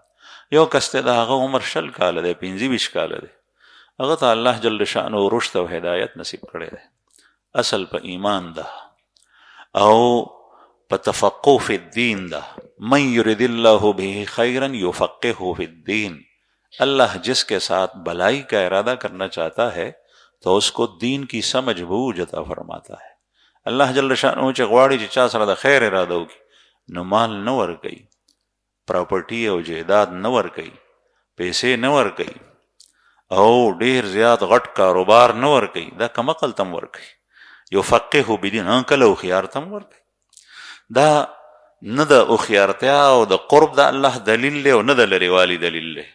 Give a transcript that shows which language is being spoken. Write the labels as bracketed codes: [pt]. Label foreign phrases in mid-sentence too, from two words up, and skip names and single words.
[ps] یو کس دی د هغه عمر 20 کاله دی، 25 کاله دی، هغه ته [ar] الله جل شانه [ps] رشد او هدایت نصیب کړی دی. اصل په ایمان ده او په [ar] تفقه فی الدین [ps] ده. [ar] من یرید الله به خیرا یفقهه فی الدین. [ur] اللہ جس کے ساتھ بھلائی کا ارادہ کرنا چاہتا ہے تو اس کو دین کی سمجھ بوجھ عطا فرماتا ہے. [ar] الله جل شانه [ps] چې غواړي چې چا سره د خیر اراده وکړي نو مال نه ورکوي، پراپرټي او جایداد نه ورکوي، پیسې نه ورکوي، او ډیر زیات غټ کاروبار نه ورکوي، دا کم عقل تم ورکوي. [ar] یفقهه بدین، [ps] کله هوښیار تم ورکوي. دا نه د هوښیارتیا او د قرب د الله دلیل دی او نه د لرېوالي دلیل دی.